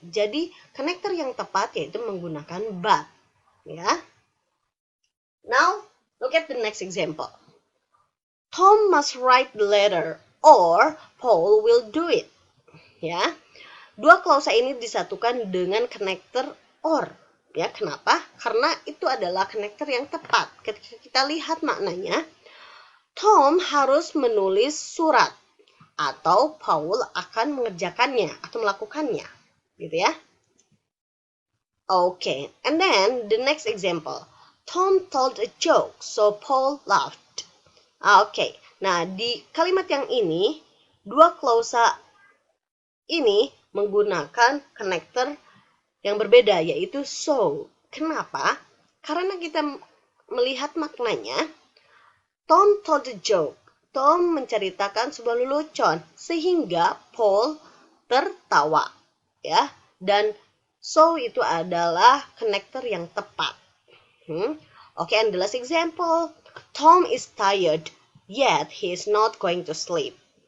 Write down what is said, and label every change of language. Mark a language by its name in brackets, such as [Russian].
[Indonesian] Jadi, connector yang tepat yaitu menggunakan but. Ya. [English] Now, look at the next example. Tom must write the letter or Paul will do it. [Indonesian] Ya. Dua klausa ini disatukan dengan connector or. Ya, kenapa? Karena itu adalah connector yang tepat. Ketika kita lihat maknanya, Tom harus menulis surat atau Paul akan mengerjakannya atau melakukannya. Gitu ya. [English] Okay, and then the next example. Tom told a joke, so Paul laughed. [Indonesian] Okay, nah di kalimat yang ini, dua klausa ini menggunakan connector yang berbeda, yaitu so. Kenapa? Karena kita melihat maknanya, [English] Tom told a joke. [Indonesian] Tom menceritakan sebuah lelucon, sehingga Paul tertawa. Ya, dan so itu adalah connector yang tepat. [English] Okay, and the last example. Tom is tired, yet he is not going to sleep.